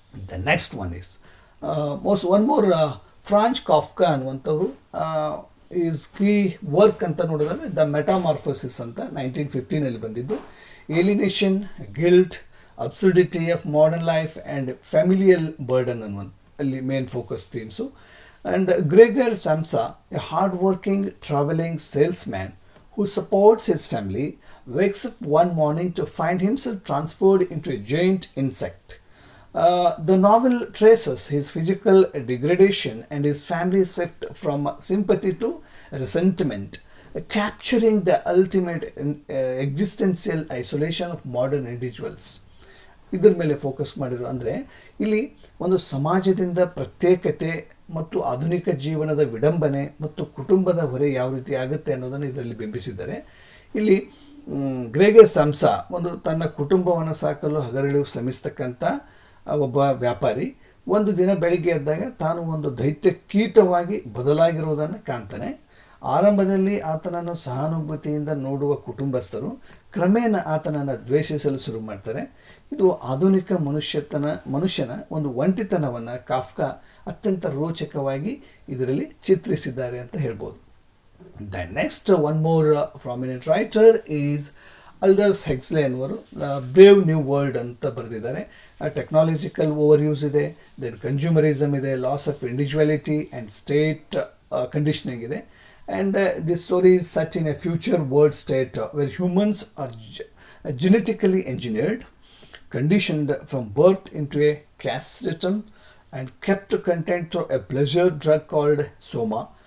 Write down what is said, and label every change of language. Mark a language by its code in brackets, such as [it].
[en] the next one is one more Franz Kafka [kn] ಅನ್ನುವಂಥವ್ರು [en] is key work [kn] ಅಂತ ನೋಡೋದಾದ್ರೆ [en] the metamorphosis [kn] ಅಂತ 1915 ಬಂದಿದ್ದು. [en] alienation, guilt, absurdity of modern life and familial burden [kn] ಅನ್ನುವಂಥ ಅಲ್ಲಿ [en] Main focus themes. And Gregor Samsa, a hard working travelling salesman who supports his family, wakes up one morning to find himself transferred into a giant insect. The novel traces his physical degradation and his family's shift from sympathy to resentment, capturing the ultimate existential isolation of modern individuals. [kn] ಇದರ ಮೇಲೆ focus ಮಾಡಿರೋ ಅಂದರೆ ಇಲ್ಲಿ ಒಂದು ಸಮಾಜದಿಂದ ಪ್ರತ್ಯೇಕತೆ ಮತ್ತು ಆಧುನಿಕ ಜೀವನದ ವಿಡಂಬನೆ ಮತ್ತು ಕುಟುಂಬದ ಹೊರೆ ಯಾವ ರೀತಿ ಆಗುತ್ತೆ ಅನ್ನೋದನ್ನು ಇದರಲ್ಲಿ ಬಿಂಬಿಸಿದ್ದಾರೆ. ಇಲ್ಲಿ ಗ್ರೆಗರ್ ಸ್ಯಾಮ್ಸಾ ಒಂದು ತನ್ನ ಕುಟುಂಬವನ್ನು ಸಾಕಲು ಹಗಲಿರುಳು ಶ್ರಮಿಸ್ತಕ್ಕಂಥ ಒಬ್ಬ ವ್ಯಾಪಾರಿ ಒಂದು ದಿನ ಬೆಳಿಗ್ಗೆ ಎದ್ದಾಗ ತಾನು ಒಂದು ದೈತ್ಯ ಕೀಟವಾಗಿ ಬದಲಾಗಿರುವುದನ್ನು ಕಾಣ್ತಾನೆ. ಆರಂಭದಲ್ಲಿ ಆತನನ್ನು ಸಹಾನುಭೂತಿಯಿಂದ ನೋಡುವ ಕುಟುಂಬಸ್ಥರು ಕ್ರಮೇಣ ಆತನನ್ನು ದ್ವೇಷಿಸಲು ಶುರು ಮಾಡ್ತಾರೆ. ಇದು ಆಧುನಿಕ ಮನುಷ್ಯನ ಒಂದು ಒಂಟಿತನವನ್ನು ಕಾಫ್ಕಾ ಅತ್ಯಂತ ರೋಚಕವಾಗಿ ಇದರಲ್ಲಿ ಚಿತ್ರಿಸಿದ್ದಾರೆ ಅಂತ ಹೇಳ್ಬೋದು. [en] the next one more prominent writer is Aldous Huxley [kn] ಅನ್ನುವರು [en] brave new world [kn] ಅಂತ ಬರೆದಿದ್ದಾರೆ. [en] Technological overuse ಇದೆ, then consumerism ಇದೆ, loss of individuality and state conditioning ಇದೆ. And this story is set in a future world state where humans are genetically engineered, conditioned from birth into a caste system, and kept content through a pleasure drug called soma.